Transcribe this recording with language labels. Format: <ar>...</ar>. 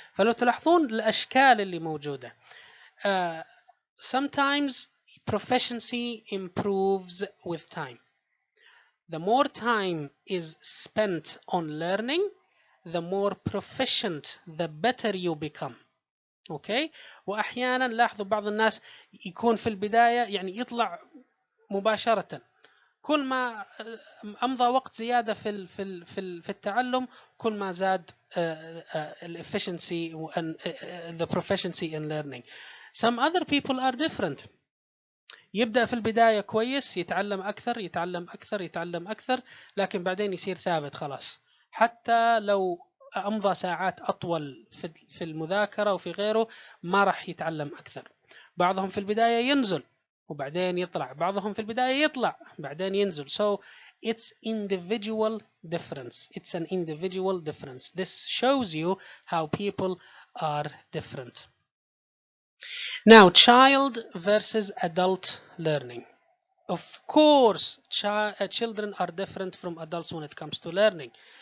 <ar>فلو تلاحظون الأشكال اللي موجودة</ar> <en>sometimes proficiency improves with time. The more time is spent on learning, the more proficient, the better you become.</en> <ar>اوكي. واحيانا لاحظوا بعض الناس يكون في البدايه يعني يطلع مباشره، كل ما امضى وقت زياده في التعلم كل ما زاد الefficiency</ar> <en>and the proficiency in learning. Some other people are different.</en> <ar>يبدأ في البداية كويس، يتعلم أكثر يتعلم أكثر يتعلم أكثر، لكن بعدين يصير ثابت خلاص، حتى لو أمضى ساعات أطول في المذاكرة وفي غيره ما راح يتعلم أكثر. بعضهم في البداية ينزل وبعدين يطلع، بعضهم في البداية يطلع بعدين ينزل.</ar> <en>So it's individual difference. It's an individual difference. This shows you how people are different. Now, child versus adult learning. Of course, children are different from adults when it comes to learning.</en>